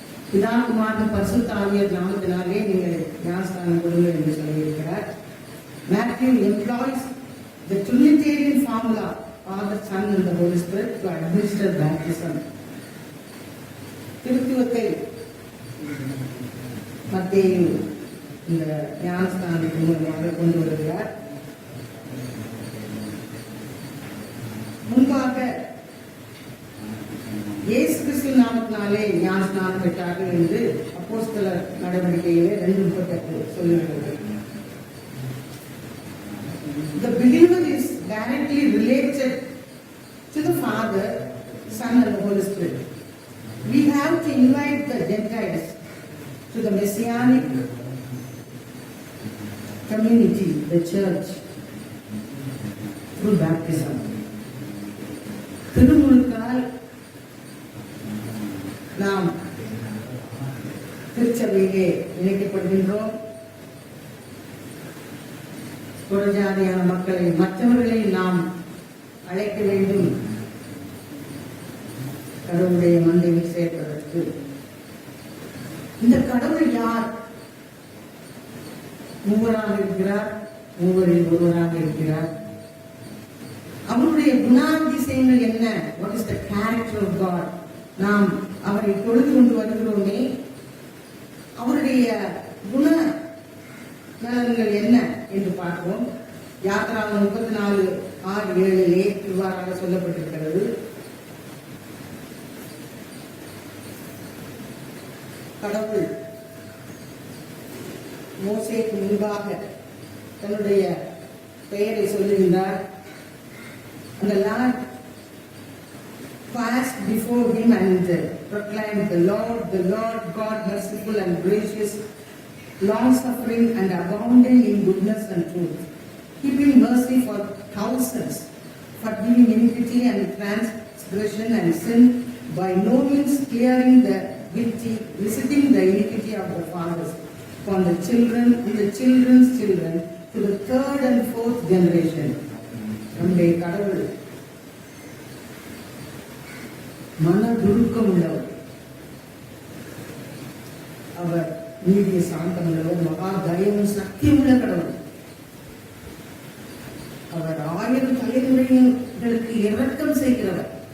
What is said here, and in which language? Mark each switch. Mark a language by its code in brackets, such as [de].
[ta] பிதா குமாரன் பரிசுத்த ஆவியார் நாமத்தினாலே நீங்கள் ஞானஸ்தானம் கொடுங்கள் என்று சொல்லியிருக்கிறார். [en] Matthew employs the Trinitarian formula, Father, Son and the Holy Spirit, to administer baptism. [ta] திருத்துவத்தை மத்தேயு இந்த ஞானஸ்தானத்தின் மூலமாக கொண்டு வருகிறார். முன்பாக இயேசு கிறிஸ்து நாமத்தினாலே ஞானஸ்நானம் பெற்றார்கள் என்று அப்போஸ்தலர் நடவடிக்கையிலே 2:38 சொல்லுகிறது. [en] The believer is directly related to the Father, Son and the Holy Spirit. We have to invite the Gentiles to the Messianic community, the church, through baptism. [ta] திருமுழுக்கால் நாம் திருச்சபையிலே இணைக்கப்படுகின்றோம். புறஜாதியான மக்களை, மற்றவர்களை நாம் அழைக்க வேண்டும் கடவுளுடைய மந்தையில் சேர்ப்பதற்கு. இந்த கடவுள் யார்? மூவராக இருக்கிறார், மூவரில் ஒருவராக இருக்கிறார். அவருடைய குணாதிசயங்கள் என்ன? [en] What is the character of God? [ta] நாம் அவரை தொழுது கொண்டு வருகிறோமே, அவருடைய குண நலன்கள் என்ன என்று பார்ப்போம். யாத்திராகமம் 34:6-7 இவ்வாறாக சொல்லப்பட்டிருக்கிறது. கடவுள் மோசேக்கு முன்பாக தன்னுடைய பெயரை சொல்லுகின்றார். [en] And the Lord passed before him and proclaimed, the Lord God, merciful and gracious, long-suffering and abounding in goodness and truth, keeping mercy for thousands, forgiving iniquity and transgression and sin, by no means clearing the guilty, visiting the iniquity of the fathers upon the children and the children's children to the third and fourth generation. [ta] நம்முடைய கடவுள் மனதுருக்கம் உள்ளவர், அவர் நீதிய சாந்தம் உள்ளவர், மகா தயமும் சக்தியுள்ள கடவுள். அவர் 1000 தலைமுறைகளுக்கு இரக்கம் செய்கிறவர்.